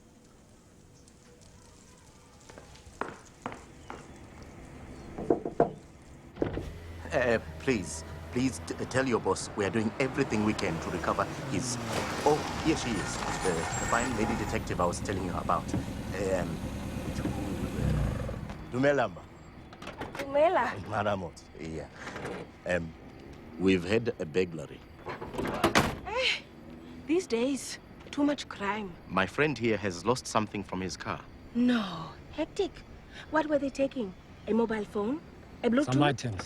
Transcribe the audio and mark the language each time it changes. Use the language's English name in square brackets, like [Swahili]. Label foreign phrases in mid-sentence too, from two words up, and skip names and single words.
[English] Please tell your boss we are doing everything we can to recover his... Oh, here she is. The fine lady detective I was telling you about. Dumelamba. Dumela. Maramot, yeah. We've had a burglary. These days, too much crime. My friend here has lost something from his car. No. Hectic. What were they taking? A mobile phone? A Bluetooth? Some items.